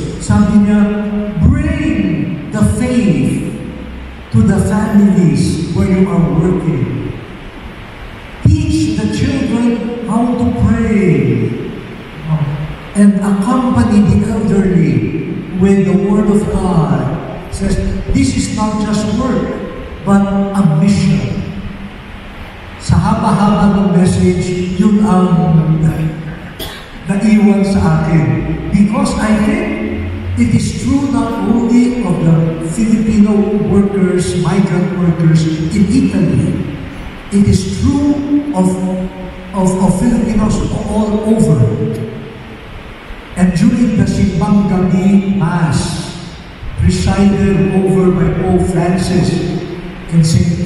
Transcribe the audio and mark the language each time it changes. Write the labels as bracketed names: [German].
[Filipino] Sabi niya, [English] bring the faith to the families where you are working. Teach the children how to pray and accompany the elderly with the Word of God. It says, this is not just work, but a mission. [Filipino] Sa haba-haba ng message, yun ang naiwan sa akin. [English] Because I think it is true not only of the Filipino workers, migrant workers in Italy. It is true of Filipinos all over. And during the Simbang Gabi Mass, presided over by Pope Francis in St.